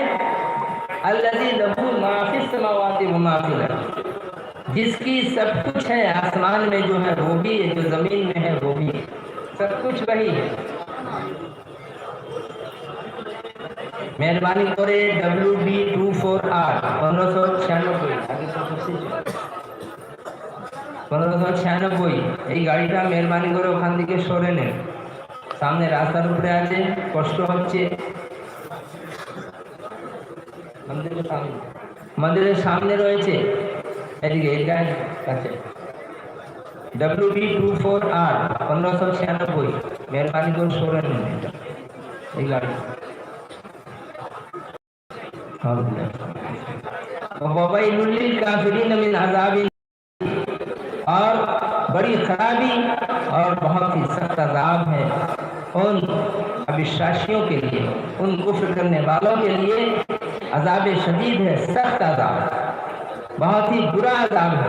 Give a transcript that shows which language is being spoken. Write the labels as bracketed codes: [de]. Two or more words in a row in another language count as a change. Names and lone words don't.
[ar] الذی لہ ما فی السماوات و ما فی الارض، [ur] جس کی سب کچھ ہے، آسمان میں جو ہے وہ بھی ہے، جو زمین میں ہے وہ بھی ہے، سب کچھ وہی ہے۔ مہربانی کرے [bn] WD24R 1596 এই গাড়িটা মেহরবানি করে ওখান থেকে সরে নেন, সামনে রাস্তার উপরে আছে, কষ্ট হচ্ছে। মন্দিরের সামনে রয়েছে, এদিকে এই কাছে WD24R 1596, মেহরবানি করে সরে নেন এই গাড়ি। [ar] وَوَيْلٌ لِّلْكَافِرِينَ مِنْ عَذَابٍ، [ur] اور بڑی خرابی اور بہت ہی سخت عذاب ہے ان ابشاشیوں کے لیے، ان کفر کرنے والوں کے لیے عذاب شدید ہے، سخت عذاب، بہت ہی برا عذاب ہے۔